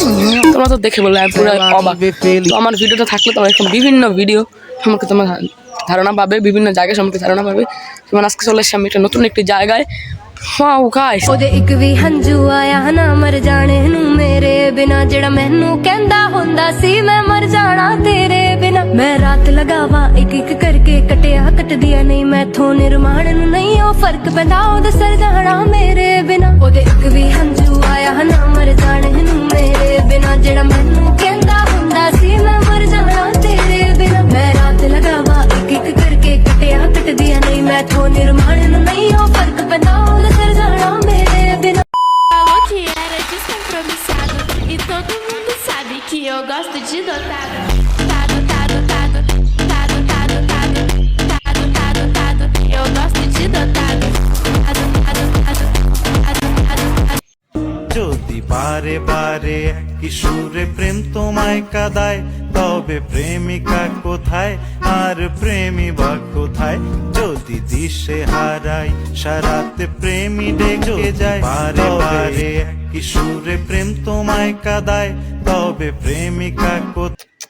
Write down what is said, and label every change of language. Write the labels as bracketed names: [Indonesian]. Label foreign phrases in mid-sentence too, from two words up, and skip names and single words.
[Bangla] তোমরা তো দেখে বললে আমি পুরো অবাক। তো আমার ভিডিওটা থাকলে তোমার এখন বিভিন্ন ভিডিও সম্পর্কে তোমার ধারণা পাবে, বিভিন্ন জায়গা সম্পর্কে ধারণা পাবে। যেমন আজকে চলে এসেছি আমি একটা নতুন একটি জায়গায়। [Punjabi] ਉਹਦੇ ਇੱਕ ਵੀ ਹੰਝੂ ਆਇਆ ਨਾ ਮਰ ਜਾਣੇ ਨੂੰ ਮੇਰੇ ਬਿਨਾ ਜਿਹੜਾ ਮੈਨੂੰ ਕਹਿੰਦਾ ਹੁੰਦਾ ਸੀ ਮੈਂ ਮਰ ਜਾਣਾ ਤੇਰੇ ਬਿਨਾ ਮੈਂ ਰਾਤ ਲਗਾਵਾ ਇੱਕ ਇੱਕ ਕਰਕੇ ਕਟਿਆ ਕੱਟਦੀਆਂ ਨਹੀਂ ਮੈਥੋਂ ਨਿਰਮਾਣ ਨੂੰ ਨਹੀਂ ਉਹ ਫਰਕ ਪੈਂਦਾ ਉਹਦੇ ਸਰ ਜਾਣਾ ਮੇਰੇ ਬਿਨਾ ਉਹਦੇ ਇੱਕ ਵੀ ਹੰਝੂ ਆਇਆ ਨਾ ਮਰ ਜਾਣੇ ਨੂੰ ਮੇਰੇ ਬਿਨਾ ਜਿਹੜਾ ਮੈਨੂੰ ਕਹਿੰਦਾ ਹੁੰਦਾ ਸੀ ਮੈਂ ਮਰ ਜਾਣਾ ਤੇਰੇ ਬਿਨਾ ਮੈਂ ਰਾਤ ਲਗਾਵਾ ਇੱਕ ਇੱਕ ਕਰਕੇ ਕਟਿਆ ਕੱਟਦੀਆਂ ਨਹੀਂ ਮੈਥੋਂ ਨਿਰਮਾਣ ਨੂੰ ਨਹੀਂ ਉਹ ਫਰਕ ਪੈਂਦਾ [Portuguese] Que era descompromissado e todo mundo sabe que eu gosto de dotado. Eu gosto de dotado. [Bangla] যদি বারে বারে কিশোরে প্রেম তোমায় কাঁদায় তবে প্রেমিকা কোথায় আর প্রেমী বা কোথায় যদি দিশে হারাই সারাতে প্রেমী ডেকে যায় বারে বারে কিশোরে প্রেম তোমায় কাঁদায় তবে প্রেমিকা কোথায়।